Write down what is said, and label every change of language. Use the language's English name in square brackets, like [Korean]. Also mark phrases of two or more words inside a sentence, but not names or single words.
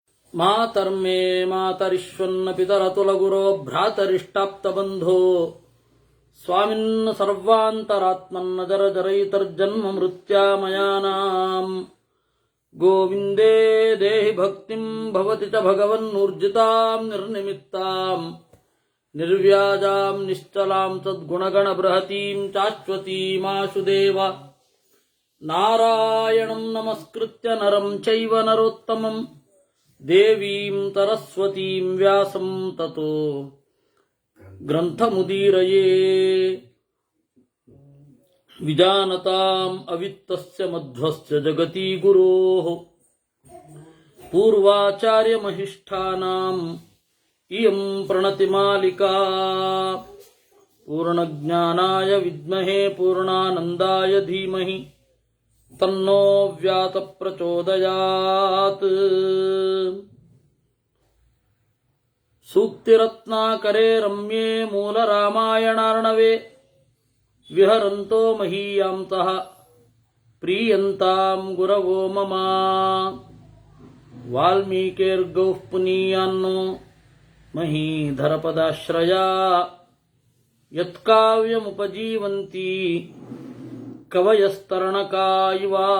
[Sanskrit] ಮಾತರ್ಮೇ ಮಾತರಿಶ್ವನ್ನ ಪಿತರತುಲಗುರೋ ಭ್ರಾತರಿಷ್ಟಾಪ್ತಬಂಧೋ ಸ್ವಾಮಿನ್ನ ಸರ್ವಾಂತರಾತ್ಮನ್ನ ಜರಜರೈತರ್ಜನ್ಮ ಮೃತ್ಯಾಮಯಾನಾಂ ಗೋವಿಂದೇ ದೇಹಿ ಭಕ್ತಿಂ ಭವತಿ ಚ ಭಗವನ್ನೂರ್ಜಿತಾಂ ನಿರ್ನಿಮಿತ್ತಾಂ ನಿರ್ವ್ಯಾಜಾಂ ನಿಶ್ಚಲಾಂ ಸದ್ಗುಣಗಣ ಬೃಹತೀಂ ಚಾಶ್ವತೀಮಾಶುದೇವ ನಾರಾಯಣಂ ನಮಸ್ಕೃತ್ಯ ನರಂ ಚೈವ ನರೋತ್ತಮಂ ದೇವೀಂ ಸರಸ್ವತೀಂ ವ್ಯಾಸಂ ತತೋ ಗ್ರಂಥಮುದೀರಯೇ ವಿಜಾನತಾಂ ಅವಿತ್ತಸ್ಯ ಮಧ್ವಸ್ಯ ಜಗತಿ ಗುರೋಃ ಪೂರ್ವಾಚಾರ್ಯಮಹಿಷ್ಠಾನಾಂ ಇಯಂ ಪ್ರಣತಿಮಾಲಿಕಾ ಪೂರ್ಣಜ್ಞಾನಾಯ ವಿದ್ಮಹೇ ಪೂರ್ಣಾನಂದಾಯ ಧೀಮಹಿ ತನ್ನೋ ವ್ಯಾತ ಪ್ರಚೋದಯಾತ್. ಸೂಕ್ತಿರತ್ನಾಕರೇ ರಮ್ಯೇ ಮೂಲ ರಾಮಾಯಣಾರ್ಣವೇ ವಿಹರಂತೋ ಮಹೀಯಾಂತಃ ಪ್ರೀಯಂತಾಂ ಗುರವೋ ಮಮ. ವಾಲ್ಮೀಕೇರ್ಗೌಃ ಪುನೀಯಾನ್ನೋ ಮಹೀಧರಪದಾಶ್ರಯಾ ಯತ್ಕಾವ್ಯಮುಪಜೀವಂತಿ ಕವಯಸ್ತರಣಕಾ ಇವ.